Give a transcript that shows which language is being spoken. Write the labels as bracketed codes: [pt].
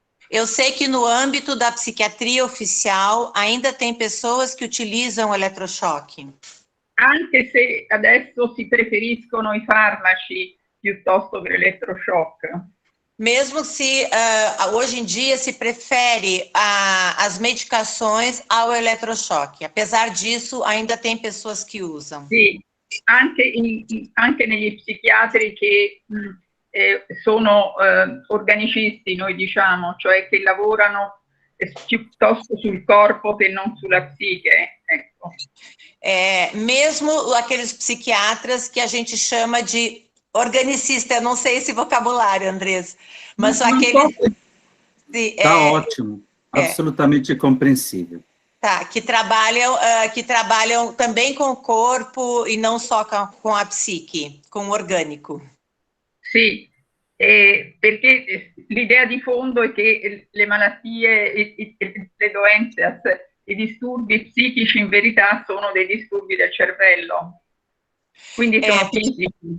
[pt] Eu sei que no âmbito da psiquiatria oficial ainda tem pessoas que utilizam o eletrochoque. [it] Anche se adesso si preferiscono i farmaci piuttosto che l'elettroshock. [pt] Mesmo se hoje em dia se prefere as medicações ao eletrochoque. Apesar disso, ainda tem pessoas que usam. [it] Sì, anche negli psichiatri che sono organicisti, noi diciamo, cioè che lavorano piuttosto sul corpo che non sulla psiche. Ecco. [pt] Mesmo aqueles psiquiatras que a gente chama de organicista, eu não sei esse vocabulário, Andrés, mas são aqueles... Está ótimo, absolutamente compreensível. Tá, que trabalham também com o corpo e não só com a psique, com o orgânico. [it] Sì, perché l'idea di fondo è che le malattie, le doenze, i disturbi psichici in verità sono dei disturbi del cervello, quindi sono fisici.